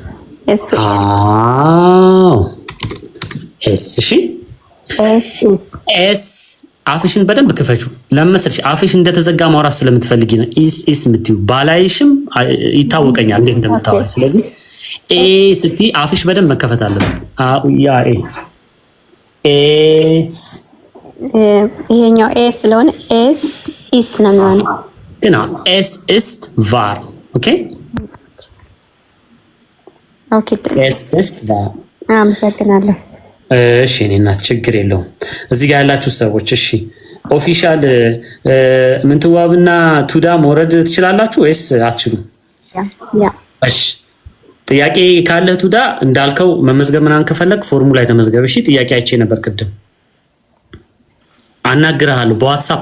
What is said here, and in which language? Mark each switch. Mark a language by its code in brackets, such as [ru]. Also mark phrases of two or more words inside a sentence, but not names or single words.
[am] ኤስ እሺ ኤስ አፍሽን በደንብ ክፈቹ። ለምሳሌ አፍሽ እንደተዘጋ ማውራት ስለምትፈልጊ ነው ኢስ የምትዩ። ባላይሽም ይታወቀኛል እንዴት እንደምታወሪ። ስለዚህ ኤ ስቲ አፍሽ በደንብ መከፈት አለበት። ያ ኤስ ይሄኛው ኤ ስለሆነ ኤስ ኢስ ነው የሚሆነው። ግና ኤስ [de] ist warm [am] ኦኬ ኦኬ [de] ኤስ ist warm። [am] አመሰግናለሁ። እሺ እኔ እናት ችግር የለውም። እዚህ ጋር ያላችሁ ሰዎች እሺ ኦፊሻል ምንትዋብና ቱዳ መውረድ ትችላላችሁ ወይስ አትችሉም? ያ እሺ ጥያቄ ካለ ቱዳ እንዳልከው መመዝገብ ምናምን ከፈለክ ፎርሙላ ተመዝገብ። እሺ ጥያቄ አይቼ ነበር ቅድም አናግራለሁ፣ በዋትስአፕ